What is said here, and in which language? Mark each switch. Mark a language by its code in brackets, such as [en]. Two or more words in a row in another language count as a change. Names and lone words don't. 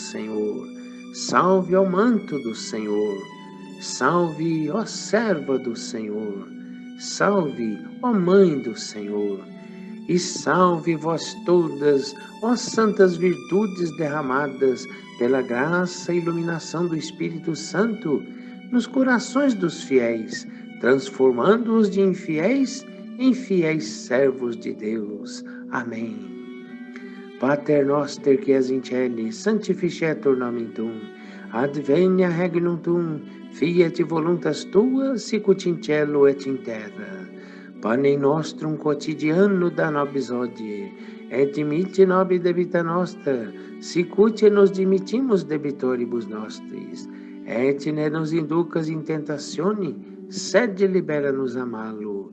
[pt] Senhor, salve ao manto do Senhor, salve, ó serva do Senhor, salve, ó mãe do Senhor, e salve vós todas, ó santas virtudes derramadas pela graça e iluminação do Espírito Santo nos corações dos fiéis, transformando-os de infiéis em fiéis servos de Deus. Amém. [la] Pater noster qui es in celi, sanctificetur nomen tuum, advenia regnum tuum, fiat voluntas tua, sicut in cielo et in terra. Pane nostrum quotidiano da nobis hodie, et dimitte nobis debita nostra, sicut nos dimittimus debitoribus nostris, et ne nos inducas in tentatione, sed libera-nos a malo.